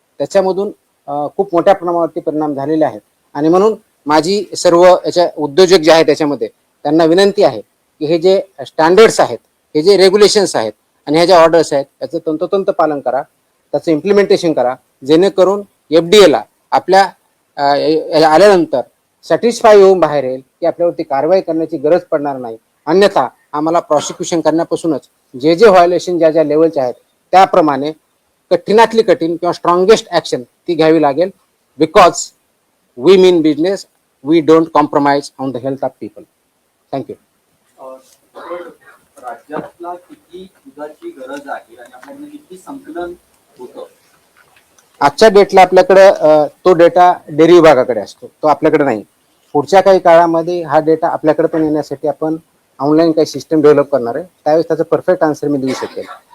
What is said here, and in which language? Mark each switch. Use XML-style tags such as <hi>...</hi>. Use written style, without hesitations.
<mr>त्याच्यामधून खूप मोठ्या प्रमाणावरती परिणाम झालेले आहेत. आणि म्हणून माझी सर्व याच्या उद्योजक जे आहेत त्याच्यामध्ये त्यांना विनंती आहे की हे जे स्टँडर्ड्स आहेत, हे जे रेग्युलेशन्स आहेत आणि ह्या ज्या ऑर्डर्स आहेत त्याचं तंतोतंत पालन करा, त्याचं इम्प्लिमेंटेशन करा, जेणेकरून FDA ला आपल्या आल्यानंतर सॅटिस्फाय होऊन बाहेर येईल की आपल्यावरती कारवाई करण्याची गरज पडणार नाही. अन्यथा आम्हाला प्रॉसिक्युशन करण्यापासूनच जे जे व्हायोलेशन ज्या ज्या लेवलचे आहेत त्याप्रमाणे कठीणातली कठीण किंवा स्ट्रॉंगेस्ट ऍक्शन ती घ्यावी लागेल.</mr> <en>Because we mean business, we don't compromise on the health of people. Thank you.</en> <mr>राज्यातला किती दुधाची गरज आहे आणि आपल्याकडे किती संकलन होतं? आजच्या डेटला आपल्याकडे तो डेटा डेअरी विभागाकडे असतो, तो आपल्याकडे नाही. पुढच्या काही काळामध्ये हा डेटा आपल्याकडे पण येण्यासाठी आपण ऑनलाईन काही सिस्टम डेव्हलप करणार आहे, त्यावेळेस त्याचं परफेक्ट आन्सर मी देऊ शकेल.</mr>